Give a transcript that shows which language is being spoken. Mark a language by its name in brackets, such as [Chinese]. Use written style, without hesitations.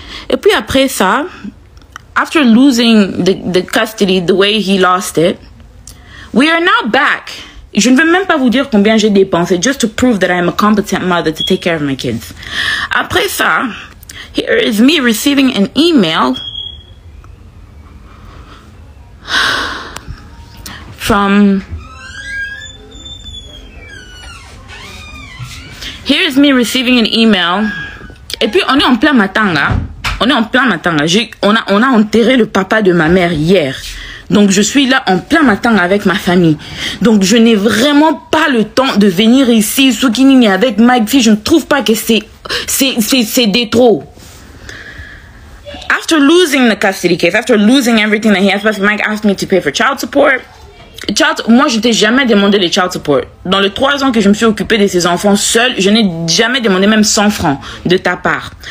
[French] Et puis après ça, [English] after losing the custody the way he lost it, we are now back. [French] Je ne vais même pas vous dire combien j'ai dépensé [English] just to prove that I am a competent mother to take care of my kids. [French] Après ça, [English] here is me receiving an email from... Here is me receiving an email. [French] Et puis on est en plein matanga. On a enterré le papa de ma mère hier. Donc je suis là en plein matin avec ma famille. Donc je n'ai vraiment pas le temps de venir ici Soukini avec Mike. Je ne trouve pas que c'est des trop. [English] After losing the custody case, after losing everything that he has, because Mike asked me to pay for child support. [French] Moi, je t'ai jamais demandé les child support. Dans les 3 ans que je me suis occupée de ces enfants seule, je n'ai jamais demandé même 100 francs de ta part.